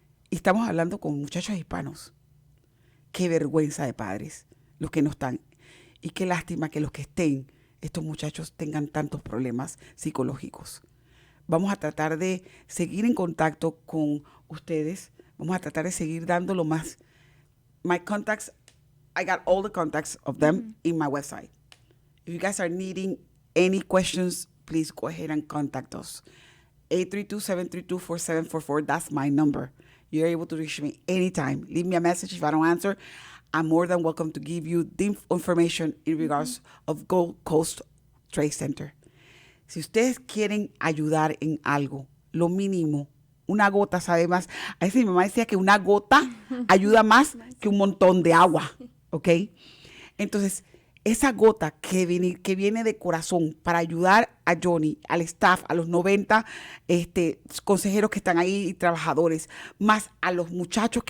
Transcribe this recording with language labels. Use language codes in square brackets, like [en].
[es] Y estamos hablando con muchachos hispanos. Qué vergüenza de padres los que no están. Y qué lástima que los que estén, estos muchachos, tengan tantos problemas psicológicos. Vamos a tratar de seguir en contacto con ustedes. Vamos a tratar de seguir dándolo más. [en] My contacts, I got all the contacts of them in my website. If you guys are needing any questions, please go ahead and contact us. 832-732-4744, that's my number. You're able to reach me anytime. Leave me a message if I don't answer. I'm more than welcome to give you the information in regards of Gold Coast Trade Center. [es] Si ustedes quieren ayudar en algo, lo mínimo, una gota sabe más. A veces mi mamá decía que una gota ayuda más que un montón de agua, ¿ok? Entonces, esa gota que viene de corazón para ayudar a Johnny, al staff, a los 90 consejeros que están ahí y trabajadores, más a los muchachos.